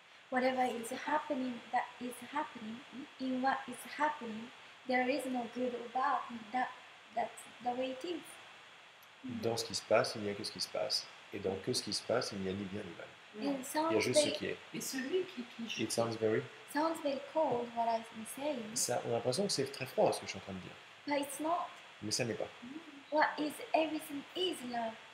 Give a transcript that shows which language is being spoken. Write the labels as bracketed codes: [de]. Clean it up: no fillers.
[en] Whatever is happening, that is happening. In what is happening, there is no good or bad. That's the way it is. [fr] Dans ce qui se passe, il n'y a que ce qui se passe. Et dans que ce qui se passe, il n'y a ni bien ni mal. [en] And it [fr] Il y a juste ce qui est. Et celui qui [en] It sounds very... cold what I'm saying, [fr] Ça, on a l'impression que c'est très froid ce que je suis en train de dire. [en] but it's not. [fr] Mais ça n'est pas. [en] What is everything is love.